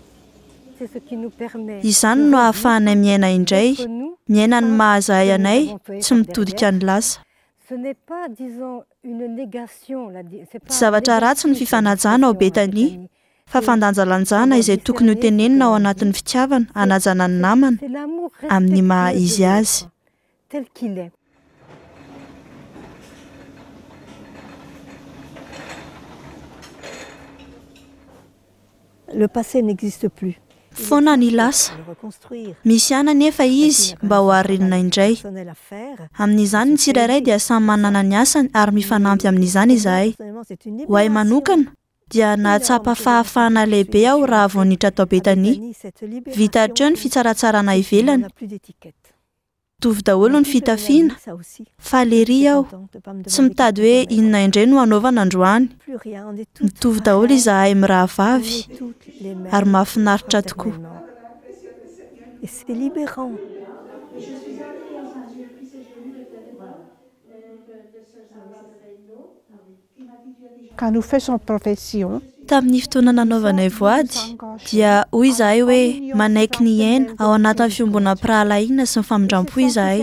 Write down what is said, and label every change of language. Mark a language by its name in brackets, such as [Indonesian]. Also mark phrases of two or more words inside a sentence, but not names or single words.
[Malagasy] Izany no ahafahanay miaina indray, miaina ny mahazahay anay, tsy mitodika ny lasa. Tsy zavatra ratsy ny fifanajana ao Betania, fa fandanjalanjana izay tokony ho tenenina ao anatin'ny fitiavana, hanajana ny namana amin'ny maha izy azy. [French] Le passé n'existe plus. [Malagasy] Foana ny lasa. Misy ihany anefa izy mba ho arenina indray. Amin'izany ny tsirairay dia samy manana ny asany ary mifanampy amin'izany izahay. Ho ahy manokana dia nahatsapa fahafahana lehibe aho raha vao niditra tao Betania. Vita hatreo ny fitsaratsarana ivelany. Mitovy daholo ny fitafiana, falery aho, tsy mitady hoe inona indray no hanaovana androany. Mitovy daholo izahay mirahavavy ary mahafinaritra tokoa. [French] Quand nous faisons profession, [Malagasy] Tamin'ny fotoana nanaovanay voady dia hoy izahay hoe manaiky ny aina ao anatin'ny fiombonam-pirahalahiana sy ny famindram-po izahay.